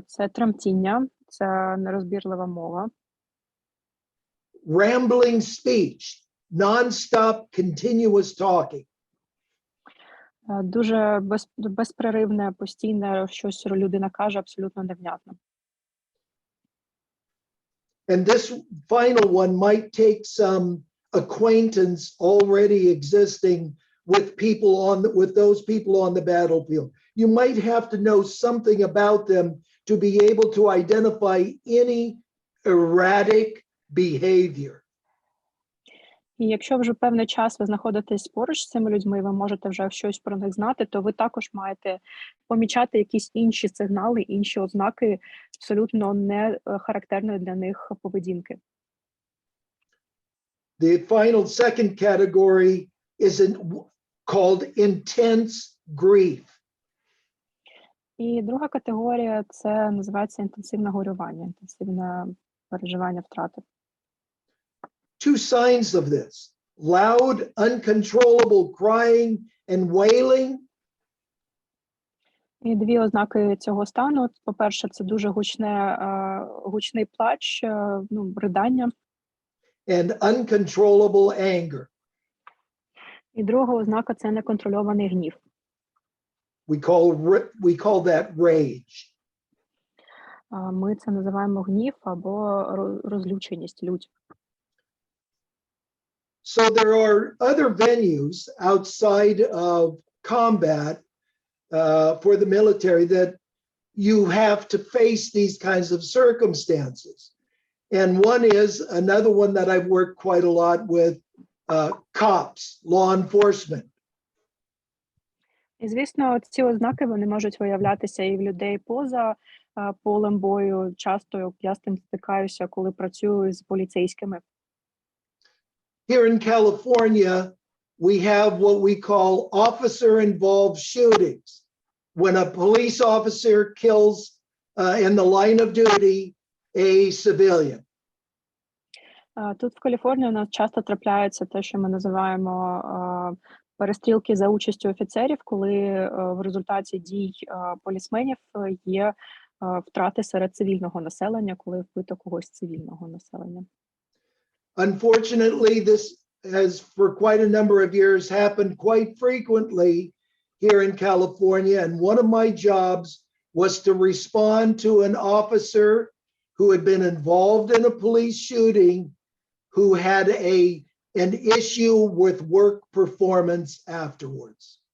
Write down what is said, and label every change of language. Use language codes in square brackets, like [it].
[uk] Це тремтіння, це нерозбірлива мова, [en] rambling speech, non-stop continuous talking, [uk] дуже безперервне, постійне щось людина каже абсолютно невнятно. [en] and this final one might take some acquaintance already existing with with those people on the battlefield. You might have to know something about them to be able to identify any erratic behavior. [uk] І якщо вже певний час ви знаходитесь поруч з цими людьми, ви можете вже щось про них знати, то ви також маєте помічати якісь інші сигнали, інші ознаки абсолютно не характерної для них поведінки. [en] The final second category is called intense grief. [uk] І друга категорія – це називається інтенсивне горювання, інтенсивне переживання втрати. [en] Two signs of this: loud, uncontrollable crying and wailing, [uk] І дві ознаки цього стану. По-перше, це дуже гучний плач, ридання. [en] and uncontrollable anger. [uk] І друга ознака – це неконтрольований гнів. [en] We call that rage. [uk] Ми це називаємо гнів або розлюченість, лють. [en] So there are other venues outside of combat for the military that you have to face these kinds of circumstances. And one is another one that I've worked quite a lot with, cops, law enforcement. [uk] І, звісно, ці ознаки, вони можуть виявлятися і в людей поза полем бою. Часто я з тим стикаюся, коли працюю з поліцейськими. [en] Here in California, we have what we call officer-involved shootings. When a police officer kills in the line of duty a civilian. [uk] Тут в Каліфорнії у нас часто трапляється те, що ми називаємо перестрілки за участю офіцерів, коли в результаті дій полісменів є втрати серед цивільного населення, коли вбито когось з цивільного населення. [en] Unfortunately, this has for quite a number of years happened quite frequently here in California. And one of my jobs was to respond to an officer who had been involved in a police shooting, who had an issue with work performance afterwards.